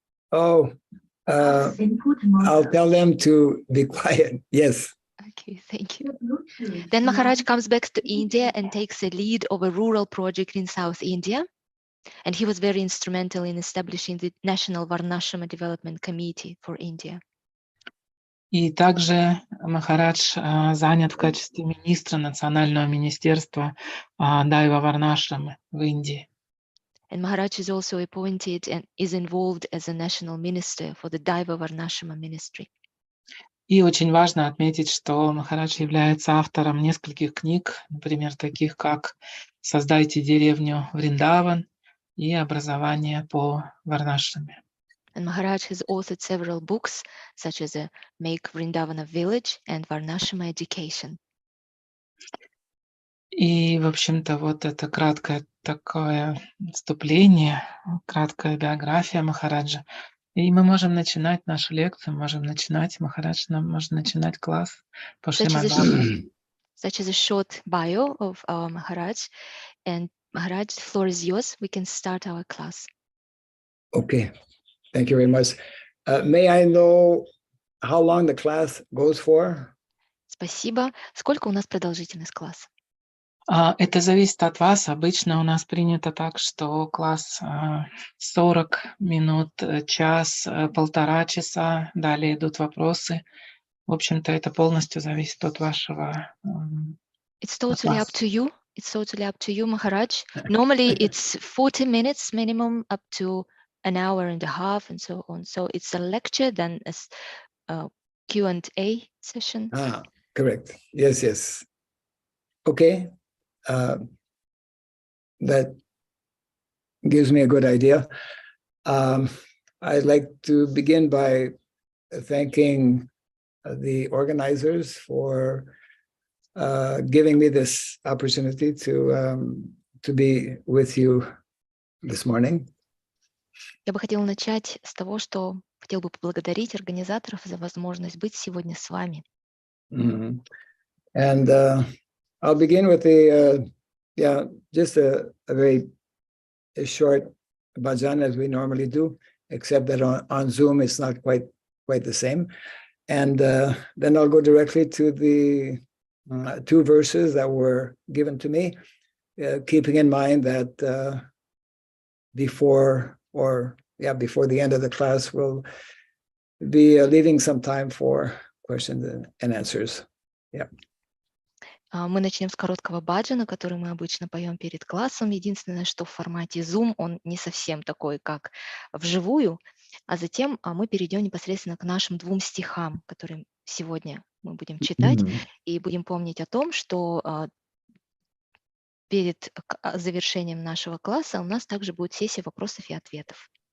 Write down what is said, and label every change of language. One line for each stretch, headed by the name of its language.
English: Oh, I'll tell them to be quiet. Yes. Okay, thank you. Then Maharaj comes back to India and takes a lead of a rural project in South India. And he was very instrumental in establishing the National Varnashrama Development Committee for India.
Russian: И также Махарадж занят в качестве министра Национального министерства Дайва Варнашрамы в Индии.
English: And Maharaj is also appointed and is involved as a national minister for the Daiva Varnashrama ministry.
Russian: И очень важно отметить, что Махарадж является автором нескольких книг, например, таких как «Создайте деревню Вриндаван» и «Образование по Варнашраме».
English: And Maharaj has authored several books, such as Make Vrindavana Village and Varnashrama Education.
Russian: И, в общем-то, вот это краткое такое вступление, краткая биография Махараджа. И мы можем начинать нашу лекцию, можем начинать, Махарадж нам может начинать класс по Шримад-Бхагаватам.
English: Such as a short bio of our Maharaj. And Maharaj, the floor is yours. We can start our class. Okay. Thank you very much. May I know how long the class goes for?
Russian: Спасибо. Сколько у нас продолжительность класса? Это зависит от вас. Обычно у нас принято так, что класс 40 минут, час, полтора часа, далее идут вопросы. В общем-то, это полностью зависит от вашего
English: It's totally up
Russian: класса.
English: to you. It's totally up to you, Maharaj. Normally, it's 40 minutes minimum, up to an hour and a half, and so on. So it's a lecture, then a Q&A session. Ah, correct. Yes, yes. Okay. That gives me a good idea. I'd like to begin by thanking the organizers for giving me this opportunity to be with you this morning.
Russian: Я бы хотела начать с того, что хотел бы поблагодарить организаторов за возможность быть сегодня с вами. Mm-hmm.
English: And I'll begin with just a very short bhajan as we normally do, except that on Zoom it's not quite the same. And then I'll go directly to the two verses that were given to me, keeping in mind that before the end of the class, we'll be leaving some time for questions and answers. Yeah.
Russian: Мы начнем с короткого баджана, который мы обычно поем перед классом. Единственное, что в формате Zoom он не совсем такой, как вживую, а затем мы перейдем непосредственно к нашим двум стихам, которые сегодня мы будем читать, и будем помнить о том, что перед завершением нашего класса у нас также будет сессия вопросов и ответов.